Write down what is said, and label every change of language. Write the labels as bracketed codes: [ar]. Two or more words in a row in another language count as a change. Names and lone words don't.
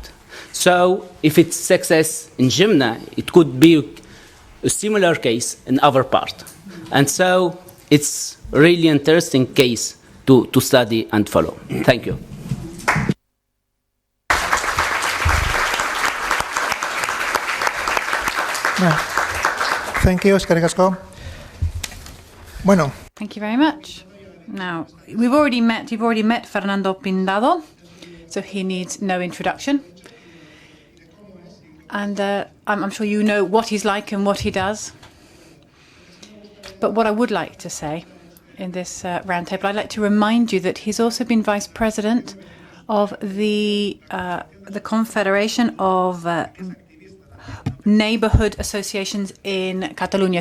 [en] So if it's success in Jimna, it could be a similar case in other part. And so it's really interesting case to study and follow. Thank you. Thank you, [eu] eskerrik asko. [en] Bueno. Thank you very much. Now, you've already met Fernando Pindado, so he needs no introduction. And I'm sure you know what he's like and what he does. But what I would like to say in this roundtable, I'd like to remind you that he's also been vice president of the Confederation of Neighbourhood Associations in Catalonia.